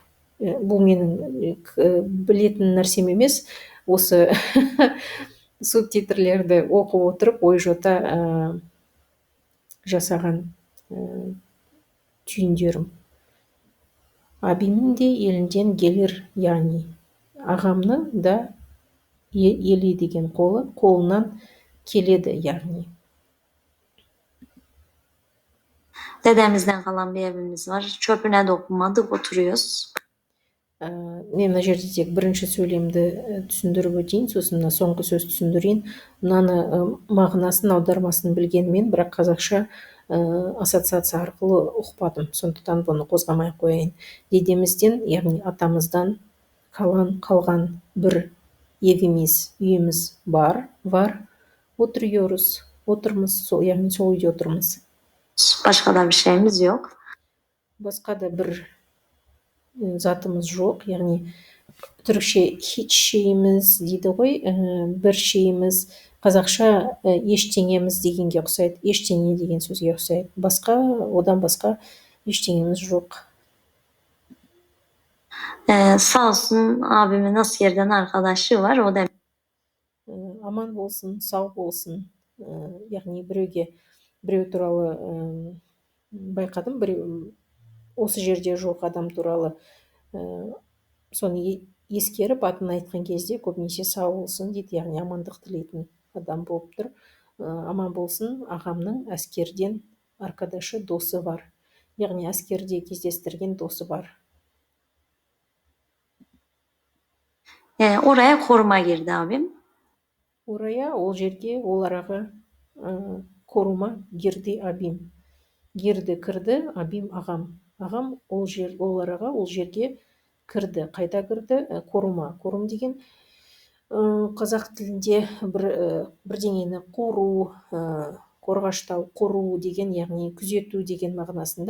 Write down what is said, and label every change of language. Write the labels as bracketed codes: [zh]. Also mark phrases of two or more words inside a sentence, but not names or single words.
[kk] Бұл менің білетін нәрсем емес, осы субтитрлерді оқып отырып ой жота жасаған түйіндерім. Абимнің де елінден келер, яғни ағамның да елі деген қолынан келеді, яғни. [tr] Dedemizden kalan bir evimiz var. Çöpüne dokunmadık, oturuyoruz. [kk] Мен мына жерде тек бірінші сөйлемді түсіндіріп өтейін, сосын соңғы сөз түсіндірейін. Мынаны мағынасын, аудармасын білгенмен, бірақ қазақша ассоциация арқылы ұқпадым. Сондықтан бұны қозғамай қояйын. Дедемізден, яғни атамыздан қалған бір evimiz, үйіміз бар. Отырмыз, яғни сол үйде отырмыз. [tr] Başka da bir şeyimiz yok. [kk] Басқа да бір затымыз жоқ, яғни түрікше [tr] hiç şeyimiz [kk] дейді ғой, бір şeyimiz, қазақша ештеңеміз дегенге ұқсайды, ештеңе деген сөзге ұқсайды. Одан басқа ештеңеміз жоқ. [tr] Sağ olsun abimin askerden arkadaşı var. O da [kk] Аман болсын, сау болсын. Яғни біреу туралы байқадым, осы жерде жоқ адам туралы соны ескеріп атын айтқан кезде көбінесе сау болсын дейді, яғни амандық тілейтін адам болып тұр. Аман болсын, ағамның әскерден аркадашы досы бар, яғни әскерде кездестірген досы бар. [tr] Oraya koruma girdi abim. [kk] Орая, ол жерге, ол араға [tr] koruma girdi abim. [kk] Гирді кірді, абим ағам. Ағам ол араға, ол жерге кірді. Қайда кірді? Корума. Корум деген қазақ тілінде бірдеңені қору, қорғаштау, қору деген, яғни күзету деген мағынасында.